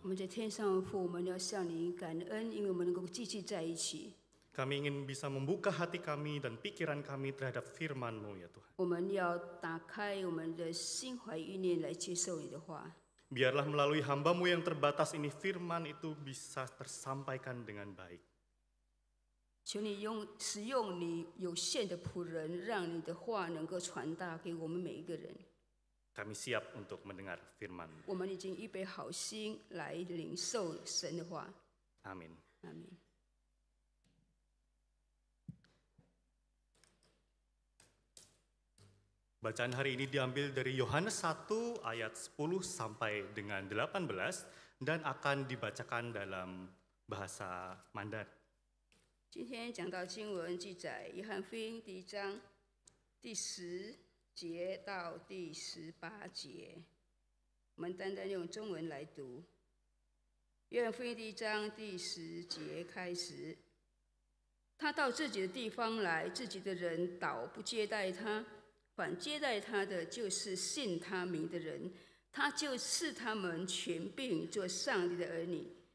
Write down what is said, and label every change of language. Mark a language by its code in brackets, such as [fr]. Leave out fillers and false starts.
[zh] 我们在天上的父，我们要向您感恩，因为我们能够继续在一起。 [id] Kami ingin bisa membuka hati kami dan pikiran kami terhadap firman-Mu ya Tuhan. [zh] 我们要打开我们的心怀意念来接受你的话。 [id] Biarlah melalui hamba-Mu yang terbatas ini firman itu bisa tersampaikan dengan baik. [zh] 求你使用你有限的仆人，让你的话能够传达给我们每一个人。 [id] Kami siap untuk mendengar firman. [zh] 我们已经预备好心来领受神的话。 [id] Amin. [zh] 阿门。 [id] Bacaan hari ini diambil dari Yohanes 1 ayat 10 sampai dengan 18 dan akan dibacakan dalam bahasa Mandarin. [zh] 今天讲到经文记载，约翰福音第1章第10节到第18节，我们单单用中文来读。约翰福音第1章第10节开始，他到自己的地方来，自己的人倒不接待他，反接待他的就是信他名的人，他就赐他们权柄做上帝的儿女。